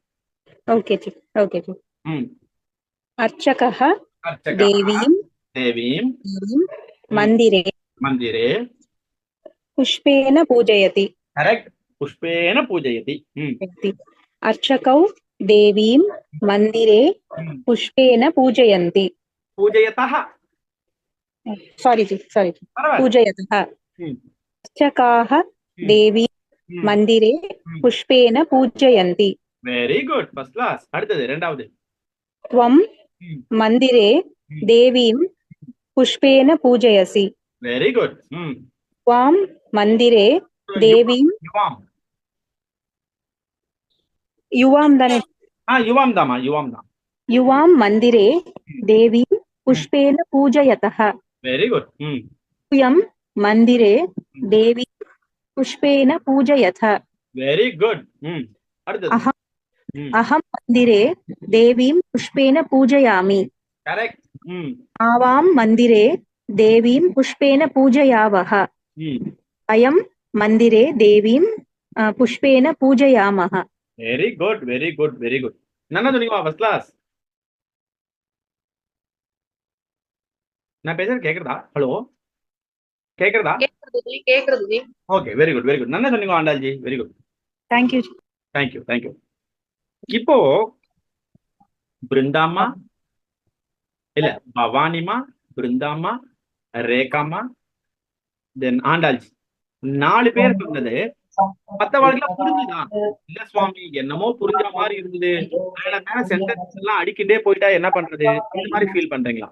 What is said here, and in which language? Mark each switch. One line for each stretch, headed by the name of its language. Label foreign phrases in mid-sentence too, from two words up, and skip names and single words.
English: okay ji. okay ji.
Sanskrit: अर्चकः देवीं मन्दिरे पुष्पेण पूजयति. கரெக்ட். पुष्पेण पूजयति. அர்ச்சகௌ देवीं मन्दिरे पुष्पेण पूजयन्ति पूजयतः
English: sorry ji
Tamil: பரவாயில்ல.
Sanskrit: पूजयतः अर्चकाः देवीं मन्दिरे पुष्पेण पूजयन्ति
English: very good, first class.
Tamil: அடுத்தது இரண்டாவது.
Sanskrit: त्वं मन्दिरे देवीं पुष्पेण पूजयसि
English: very good.
Sanskrit: त्वां मन्दिरे देवीं युवां दाने
Tamil: யுவாம் தாமா, யுவாம் தான்.
Sanskrit: युवां मन्दिरे देवीं पुष्पेण पूजयतः
English: very good.
Sanskrit: यूयं मन्दिरे देवीं पुष्पेण पूजयथ
English: very good. அடுத்தது.
Sanskrit: अहं मन्दिरे देवीं पुष्पेण पूजयामि
English: கரெக்ட்.
Sanskrit: आवां मन्दिरे देवीं पुष्पेण पूजयावः अयं मन्दिरे देवीं पुष्पेण पूजयामः
English: very good, very good, very good.
Tamil: என்ன சொன்னீங்க
English: first class?
Tamil: நான் பேசுறது கேக்குறதா? ஹலோ, கேக்குறதா? கேக்குறது ஜி.
English: okay, very good, very good.
Tamil: என்ன சொன்னீங்க ஆண்டாள்ஜி?
English: very good, thank you thank you, thank you.
Tamil: இப்போ பிருந்தாமா இல்ல பவானிமா, பிருந்தாமா, ரேகாமா, தென் ஆண்டாள்ஜி, 4 பேர் சொன்னது மத்த வாழ்க்கையில புரிஞ்சுதா? இல்ல சுவாமி, என்னமோ புரிஞ்ச மாதிரி இருந்தது, மேல சென்டென்ஸ் எல்லாம் அடிக்கிட்டே போயிட்டா என்ன பண்றது, இந்த மாதிரி ஃபீல் பண்றீங்களா?